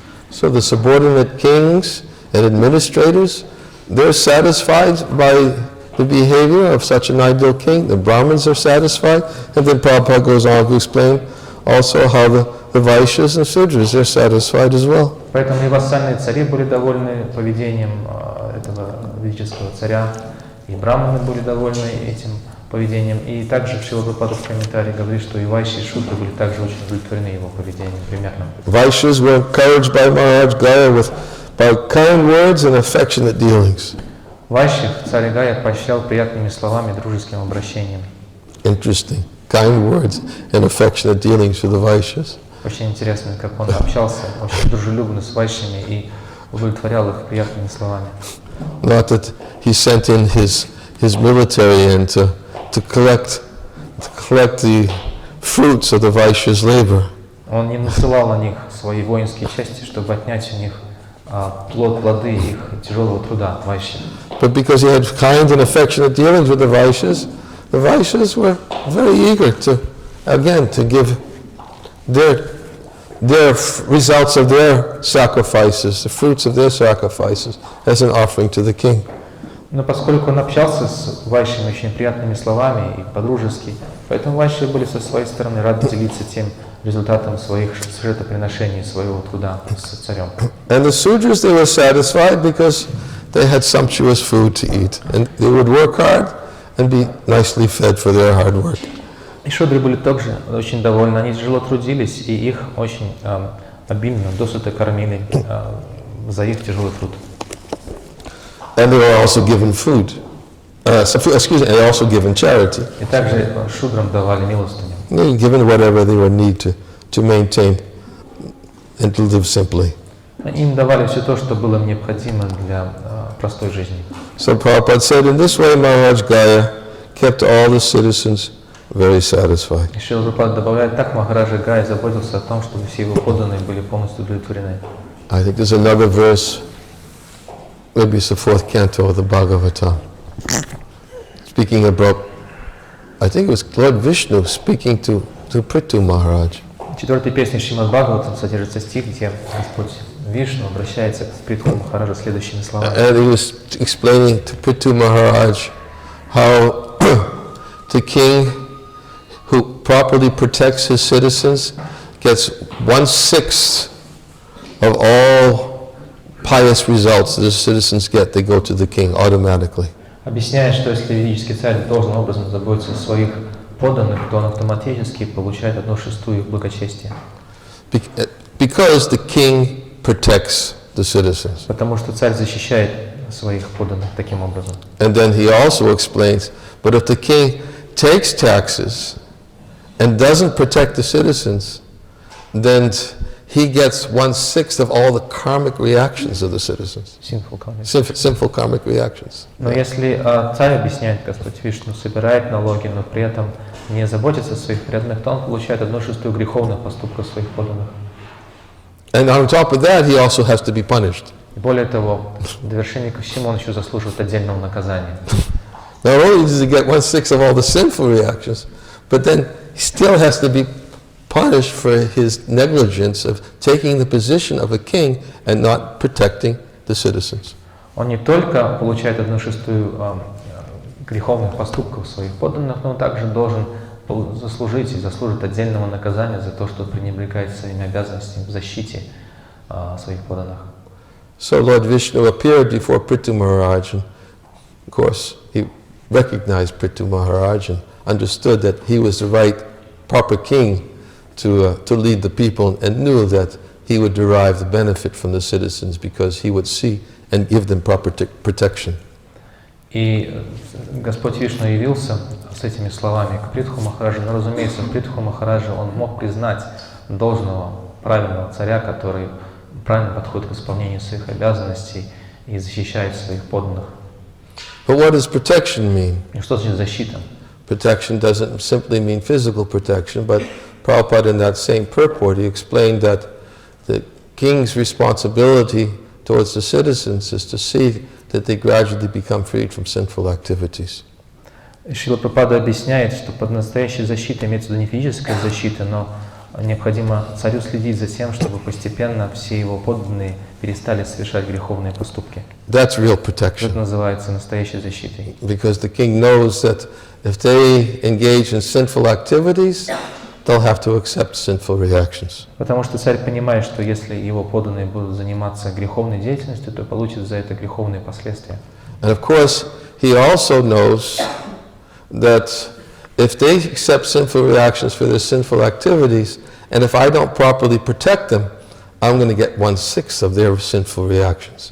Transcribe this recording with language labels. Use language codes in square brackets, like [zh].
[en] So the subordinate kings and administrators, they're satisfied by the behavior of such an ideal king. The Brahmins are satisfied, and then Prabhupada goes on to explain also how the Vaishyas and Sudras are satisfied as well. [ru] Поэтому и вассальные цари были довольны поведением этого ведического царя, и браманы были довольны этим поведением. И также Шрила Прабхупада в комментарии говорит, что и вайши, и шудры были также очень удовлетворены его поведением примерно. [en] Vaishyas were encouraged by Maharaj Gaya by kind words and affectionate dealings. [ru] Вайши царь Гая поощрял приятными словами, дружеским обращением. [en] Interesting. Kind words and affectionate dealings with the Vaishyas. [ru] Очень интересно, как он общался очень дружелюбно с вайшами и удовлетворял их приятными словами. [en] Not that he sent in his military and to collect the fruits of the Vaishyas' labor. [ru] Он не насылал на них свои воинские части, чтобы отнять у них плоды их тяжелого труда, вайши. [en] But because he had kind and affectionate dealings with the Vaishyas were very eager to give their results of their sacrifices, the fruits of their sacrifices, as an offering to the king. [ru] Но поскольку он общался с вайшами очень приятными словами и по-дружески, поэтому вайши были со своей стороны рады делиться тем результатом своих жертвоприношений, своего труда с царем. [en] And the Sudras, they were satisfied because they had sumptuous food to eat, and they would work hard and be nicely fed for their hard work. [ru] И шудры были также очень довольны, они тяжело трудились, и их очень обильно, досыта кормили за их тяжелый труд. [en] And they were also given food. And also given charity. [ru] И также шудрам давали милостыню. [en] They were given whatever they would need to maintain and to live simply. [ru] Им давали все то, что было необходимо для простой жизни. [en] So Prabhupada said, in this way Maharaj Gaya kept all the citizens very satisfied. [ru] И Шрила Прабхупада добавляет, так Махараджа Гая заботился о том, чтобы все его подданные были полностью удовлетворены. [en] I think there's another verse, maybe it's the 4th canto of the Bhagavatam, speaking about, I think it was Lord Vishnu speaking to Prithu Maharaj. [ru] В 4-й песне Шримад Бхагаватам содержится стих, где Господь Вишну обращается к Притху Махараджу следующими словами. [en] And he was explaining to Prithu Maharaj how the king who properly protects his citizens gets 1/6 of all pious results the citizens get, they go to the king automatically. [ru] Объясняет, что если ведический царь должным образом заботится о своих подданных, то он автоматически получает 1/6 их благочестия. [en] Because the king protects the citizens. [ru] Потому что царь защищает своих подданных таким образом. [en] And then he also explains, but if the king takes taxes and doesn't protect the citizens, then he gets 1/6 of all the karmic reactions of the citizens. Sinful karmic reactions. [ru] Но если царь, объясняет Господь Вишну, собирает налоги, но при этом не заботится о своих преданных, то он получает 1/6 греховных поступков своих подданных. [en] And on top of that, he also has to be punished. [ru] И более того, в довершение ко всему он еще заслуживает отдельного наказания. [en] Not only does he get 1/6 of all the sinful reactions, but then he still has to be punished for his negligence of taking the position of a king and not protecting the citizens. [ru] Он не только получает 1/6 греховных поступков своих подданных, но он также должен заслужить и заслужит отдельного наказания за то, что пренебрегает своими обязанностями в защите своих подданных. [en] So Lord Vishnu appeared before Prithu Maharaj, and of course he recognized Prithu Maharaj and understood that he was the right, proper king to lead the people, and knew that he would derive the benefit from the citizens because he would see and give them proper protection. [ru] И Господь Вишну явился с этими словами к Притху Махараджу, но, разумеется, Притху Махараджу он мог признать должного, правильного царя, который правильно подходит к исполнению своих обязанностей и защищает своих подданных. [en] But what does protection mean? [ru] И что значит защита? [en] Protection doesn't simply mean physical protection, but Prabhupada in that same purport, he explained that the king's responsibility towards the citizens is to see that they gradually become freed from sinful activities. [ru] Шрила Прабхупада объясняет, что под настоящей защитой имеется в виду не физическая защита, но необходимо царю следить за тем, чтобы постепенно все его подданные перестали совершать греховные поступки. [en] That's real protection. [ru] Это называется настоящей защитой. [en] Because the king knows that if they engage in sinful activities, they'll have to accept sinful reactions. [ru] Потому что царь понимает, что если его подданные будут заниматься греховной деятельностью, то получит за это греховные последствия. [en] And of course, he also knows that if they accept sinful reactions for their sinful activities, and if I don't properly protect them, I'm going to get 1/6 of their sinful reactions.